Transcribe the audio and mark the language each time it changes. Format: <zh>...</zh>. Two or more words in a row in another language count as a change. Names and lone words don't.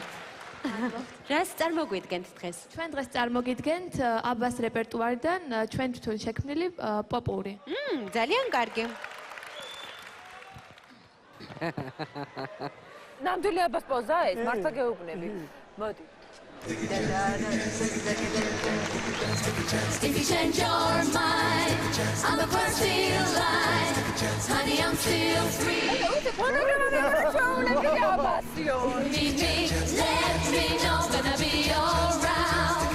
<ka>რას წარმოგვიდგენთ დღეს? ჩვენ დღეს წარმოგიდგენთ აბას რეპერტუარიდან ჩვენ თვითონ შექმნილი პოპური. ძალიან კარგი. ნამდვილი აბას პოზა ეს, მართლა გეუბნები. მოდი.</ka> <en>If you change your mind, I'm the first in line. Honey, I'm still free. Meet me, let me know, gonna be around.</en>